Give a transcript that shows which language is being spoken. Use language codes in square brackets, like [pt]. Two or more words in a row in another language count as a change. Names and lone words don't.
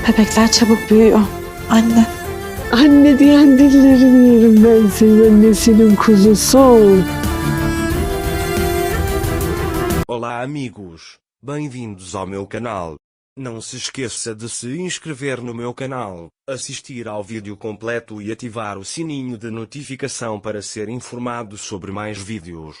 [tr] Bebekler çabuk büyüyor. Anne. Anne diyen dillerini yerim ben senin annesinin kuzusu. [pt] Olá amigos, bem-vindos ao meu canal. Não se esqueça de se inscrever no meu canal, assistir ao vídeo completo e ativar o sininho de notificação para ser informado sobre mais vídeos.